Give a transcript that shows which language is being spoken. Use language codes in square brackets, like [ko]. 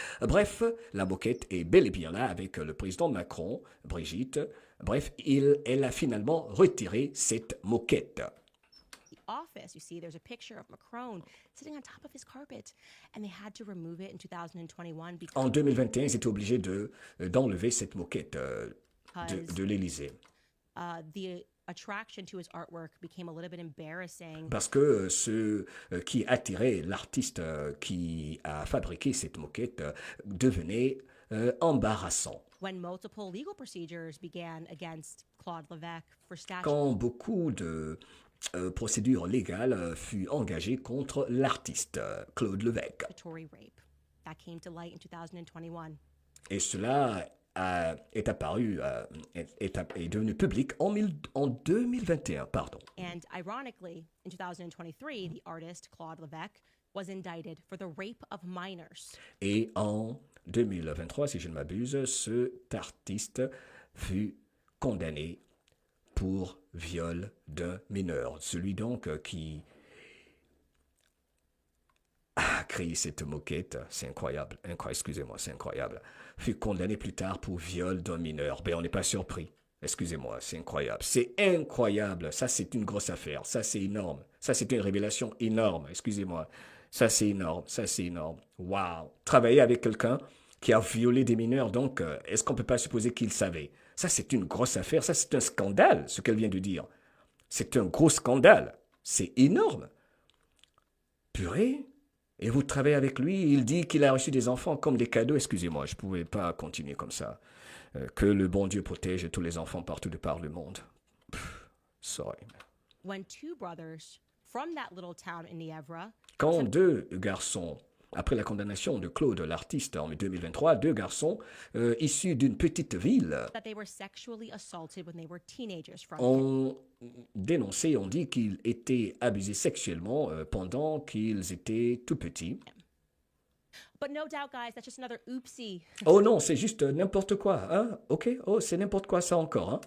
[fr] Bref, la moquette est bel et bien là avec le président Macron, Brigitte. Bref, elle a finalement retiré cette moquette. [en] office. You see, there's a picture of Macron sitting on top of his carpet, and they had to remove it in 2021 because [fr] En 2021, ils étaient obligés d'enlever cette moquette de l'Élysée. [en] The attraction to his artwork became a little bit embarrassing. [fr] Parce que ce qui attirait l'artiste qui a fabriqué cette moquette devenait embarrassant. [en] When multiple legal procedures began against Claude Levesque for [fr] Quand beaucoup de procédures légales furent engagées contre l'artiste Claude Levesque. [en] statutory rape, that came to light in 2021. [fr] Et cela est apparu, est devenu public en 2021, pardon. [en] And ironically, in 2023, the artist Claude Levesque was indicted for the rape of minors. [fr] Et en 2023, si je ne m'abuse, cet artiste fut condamné pour viol d'un mineur. Celui donc qui a créé cette moquette, c'est incroyable, excusez-moi, c'est incroyable, fut condamné plus tard pour viol d'un mineur. Ben, on n'est pas surpris. Excusez-moi, c'est incroyable. C'est incroyable. Ça, c'est une grosse affaire. Ça, c'est énorme. Ça, c'est une révélation énorme. Excusez-moi. Ça, c'est énorme. Ça, c'est énorme. Waouh. Travailler avec quelqu'un qui a violé des mineurs, donc, est-ce qu'on ne peut pas supposer qu'il savait? Ça, c'est une grosse affaire. Ça, c'est un scandale, ce qu'elle vient de dire. C'est un gros scandale. C'est énorme. Purée. Et vous travaillez avec lui, il dit qu'il a reçu des enfants comme des cadeaux. Excusez-moi, je ne pouvais pas continuer comme ça. Que le bon Dieu protège tous les enfants partout de par le monde. [en] Sorry. When two brothers from that little town in Nievra [fr] Quand deux garçons, après la condamnation de Claude l'artiste en 2023, deux garçons issus d'une petite ville [en] that they were sexually assaulted when they were teenagers from him. [fr] ont dénoncé, ont dit qu'ils étaient abusés sexuellement pendant qu'ils étaient tout petits. [en] But no doubt, guys, that's just another oopsie. [fr] Oh non, c'est juste n'importe quoi, hein? Ok, oh, c'est n'importe quoi ça encore, hein?